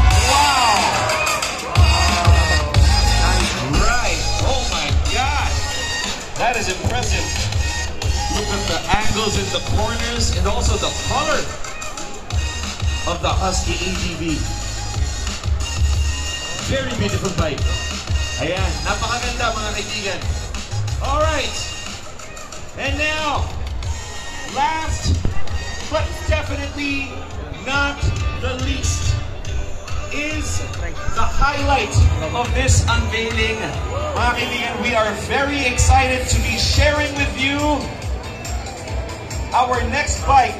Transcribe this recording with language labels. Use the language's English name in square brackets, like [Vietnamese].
[English] Wow! Right, oh my God! That is impressive. Look at the angles in the corners and also the color of the Husky ATV. Very beautiful bike. [Filipino] Ayan, napakaganda mga kaibigan. [English] Alright. And now, last but definitely not the least is the highlight of this unveiling. [Filipino] Mga kaibigan, [English] we are very excited to be sharing with you our next bike.